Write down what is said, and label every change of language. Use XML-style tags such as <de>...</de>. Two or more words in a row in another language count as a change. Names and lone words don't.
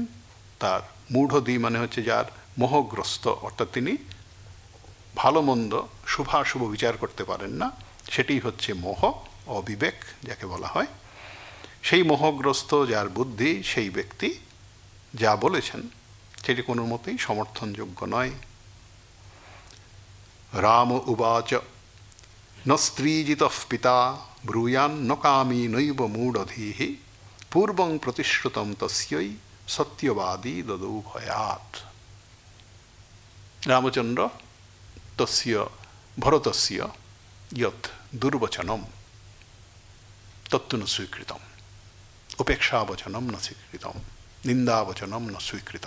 <bn>তার মূঢ়ধী মানে হচ্ছে যার মোহগ্রস্ত, অর্থাৎ তিনি ভালো মন্দ শুভাশুভ বিচার করতে পারেন না, সেটি হচ্ছে মোহ, অবিবেক যাকে বলা হয়। সেই মোহগ্রস্ত যার বুদ্ধি, সেই ব্যক্তি যা বলেছেন সেটি কোনো মতেই সমর্থনযোগ্য নয়।</bn> <sa>রাম উবাচ ন স্ত্রীজিতঃ পিতা ব্রূয়ান্ন কামী নৈব মূঢ়ধীঃ পূর্বং প্রতিশ্রুতম তস্যৈ সত্যবাদী দদৌ ভয়াৎ। রামচন্দ্র তস্য ভরতস্য যৎ দুর্বচনম তত্তু ন স্বীকৃতম, উপেক্ষাবচনম ন স্বীকৃতম, নিন্দাবচনম ন স্বীকৃতম।</sa>